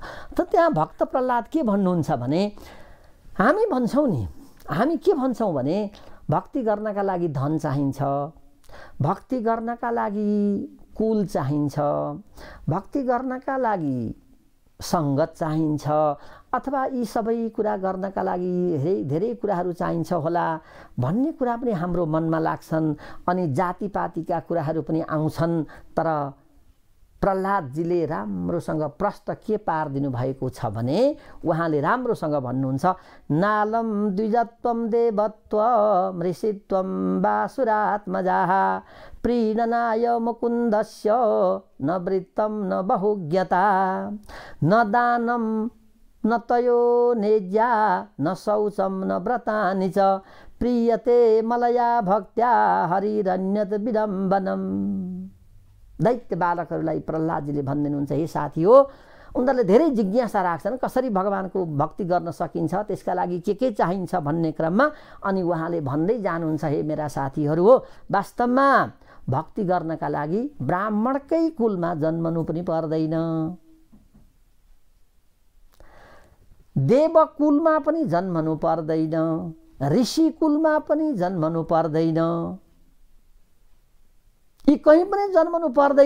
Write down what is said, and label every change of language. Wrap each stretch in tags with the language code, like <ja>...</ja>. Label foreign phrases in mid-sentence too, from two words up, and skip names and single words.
<ne>त त्यहाँ भक्त प्रह्लाद के भन्नुहुन्छ भने, हामी भन्छौँ नि, हामी के भन्छौँ भने भक्ति गर्नका लागि धन चाहिन्छ, भक्ति गर्नका लागि कुल चाहिन्छ, भक्ति गर्नका लागि सङ्गत चाहिन्छ, अथवा यी सबै कुरा गर्नका लागि धेरै कुराहरू चाहिन्छ होला भन्ने कुरा पनि हाम्रो मनमा लाग्छन्। अनि जातिपातीका कुराहरू पनि आउँछन्। तर प्रह्लादजीले राम्रोसँग प्रश्न के पारिदिनु भएको छ भने उहाँले राम्रोसँग भन्नुहुन्छ,</ne> <sa>नालम द्विजत्वम देवत्वम ऋषित्वम वासुरात्मजाः प्रीणनाय मुकुन्दस्य न वृत्तम न बहुज्ञता न दानम न तयो नेज्या न शौचम न व्रतानि च प्रीयते मलया भक्त्या हरिरन्यत विडम्बनम।</sa> <ne>दैत्य बालकहरूलाई प्रह्लादजीले भनिदिनुहुन्छ, हे साथी हो, उनीहरूले धेरै जिज्ञासा राख्छन् कसरी भगवानको भक्ति गर्न सकिन्छ, त्यसका लागि के चाहिन्छ भन्ने क्रममा। अनि उहाँले भन्दै जानुहुन्छ, हे मेरा साथीहरू हो, वास्तवमा भक्ति गर्नका लागि ब्राह्मणकै कुलमा जन्मनु पनि पर्दैन, देव कुलमा पनि जन्मनु पर्दैन, ऋषि कुलमा पनि जन्मनु पर्दैन, यी कहीँ पनि जन्मनु पर्दैन।</ne>